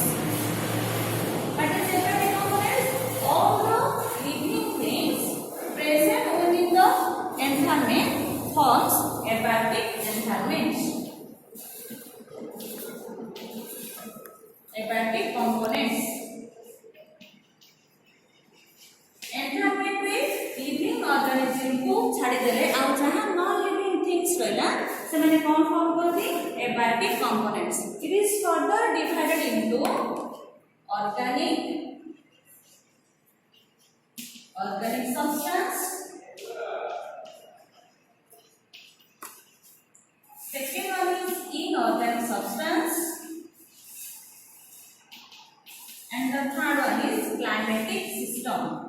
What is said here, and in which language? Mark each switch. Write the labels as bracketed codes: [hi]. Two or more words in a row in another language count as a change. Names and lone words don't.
[en] What is abiotic components? All the living things present within the environment forms abiotic environment. Abiotic components. Environment is living organism [or] को ଛାଡ଼ିଦେଲେ ଆଉ ଯାହା [en] non living things [or] ରହିଲା ସେମାନେ କ'ଣ ଫର୍ମ କରନ୍ତି [en] abiotic components. it is further divided into organic substance, second one is inorganic substance, and the third one is climatic system.